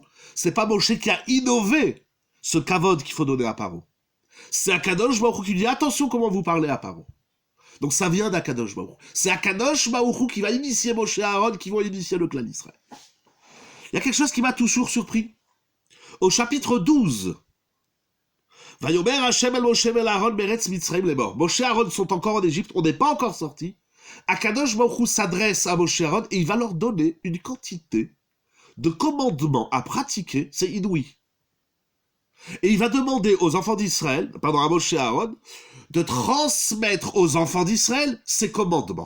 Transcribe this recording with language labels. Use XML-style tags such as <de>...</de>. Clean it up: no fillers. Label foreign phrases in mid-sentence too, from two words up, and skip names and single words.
<fr>C'est pas Moshe qui a innové ce kavod qu'il faut donner à Paro. C'est</fr> <he>הקדוש ברוך הוא</he> <fr>qui dit attention comment vous parlez à Paro. Donc ça vient d'</fr> <he>הקדוש ברוך הוא.</he> <fr>C'est</fr> <he>הקדוש ברוך הוא</he> <fr>qui va initier Moshe et Aaron, qui vont initier le clan d'Israël. Il y a quelque chose qui m'a toujours surpris. Au chapitre 12,</fr> <he>ויאמר השם אל משה אל אהרן בארץ מצרים לאמר.</he> <fr>Moshe et Aaron sont encore en Égypte, on n'est pas encore sortis.</fr> <he>הקדוש ברוך הוא</he> <fr>s'adresse à Moshe et Aaron et il va leur donner une quantité de commandements à pratiquer, c'est inouï. Et il va demander aux enfants d'Israël, pardon, à Moshe et Aaron, de transmettre aux enfants d'Israël ces commandements.</fr>